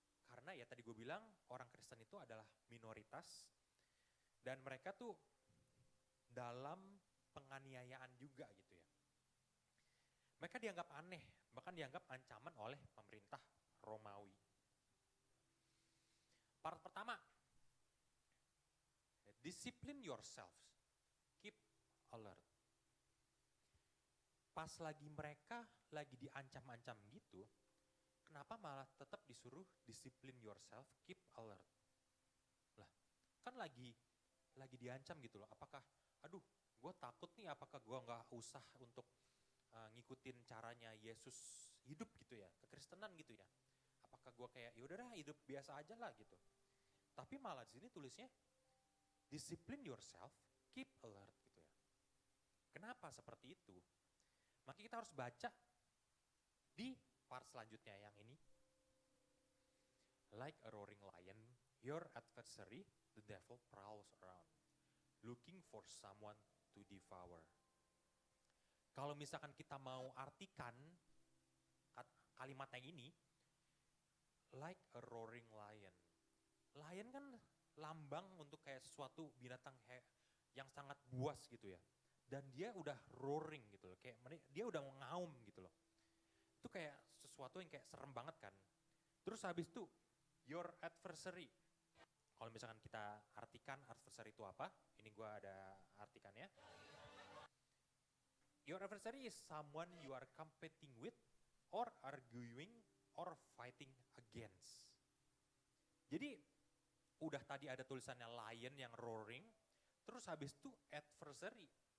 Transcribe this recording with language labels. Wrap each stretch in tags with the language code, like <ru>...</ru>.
<id>Karena ya tadi gue bilang orang Kristen itu adalah minoritas dan mereka tuh dalam penganiayaan juga gitu ya. Mereka dianggap aneh, bahkan dianggap ancaman oleh pemerintah Romawi.</id> <en>Part pertama, discipline yourselves, keep alert.</en> <id>Pas lagi mereka lagi diancam-ancam gitu, kenapa malah tetap disuruh</id> <en>discipline yourself, keep alert?</en> <id>Lah, kan lagi diancam gitu loh. Apakah, aduh, gue takut nih, apakah gue nggak usah untuk ngikutin caranya Yesus hidup gitu ya, kekristenan gitu ya? Apakah gue kayak yaudah hidup biasa aja lah gitu? Tapi malah di sini tulisnya</id> <en>discipline yourself, keep alert</en> <id>gitu ya. Kenapa seperti itu? Maka kita harus baca di part selanjutnya yang ini.</id> <en>Like a roaring lion, your adversary, the devil, prowls around, looking for someone to devour.</en> <id>Kalau misalkan kita mau artikan kalimat yang ini,</id> <en>like a roaring lion.</en> <id>Lion kan lambang untuk kayak sesuatu binatang yang sangat buas gitu ya. Dan dia udah roaring gitu loh, kayak dia udah ngaum gitu loh. Itu kayak sesuatu yang kayak serem banget kan. Terus habis itu, your adversary. Kalau misalkan kita artikan adversary itu apa, ini gue ada artikannya.</id> <en>Your adversary is someone you are competing with, or arguing, or fighting against.</en> <id>Jadi, udah tadi ada tulisannya lion yang roaring, terus habis itu adversary.</id>